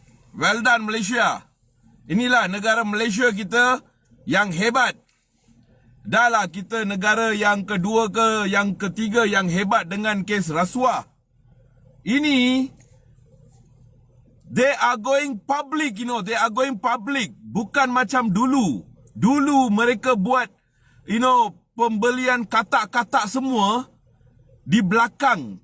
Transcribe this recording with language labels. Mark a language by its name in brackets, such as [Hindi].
[English] Well done Malaysia. [Malay] Inilah negara Malaysia kita yang hebat. Dahlah kita negara yang kedua ke yang ketiga yang hebat dengan kes rasuah. [English] Ini they are going public, they are going public. [Malay] Bukan macam dulu. Dulu mereka buat pembelian katak-katak semua di belakang.